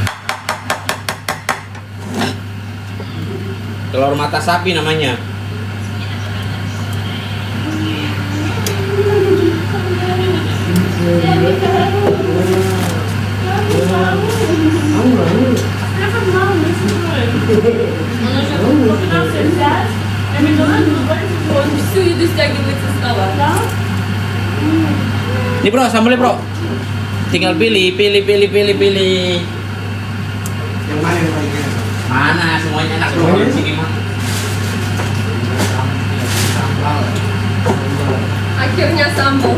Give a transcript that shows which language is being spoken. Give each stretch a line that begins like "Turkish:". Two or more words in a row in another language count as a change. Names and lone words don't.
Indonesian: Telur mata sapi namanya. Stefan mau
Russian: Он всю еду стягивает со стола.
Indonesian: Nih bro, sambalnya bro. Tinggal pilih. Yang mana yang paling enak? Mana semuanya enak bro di sini mah. Akhirnya sambal.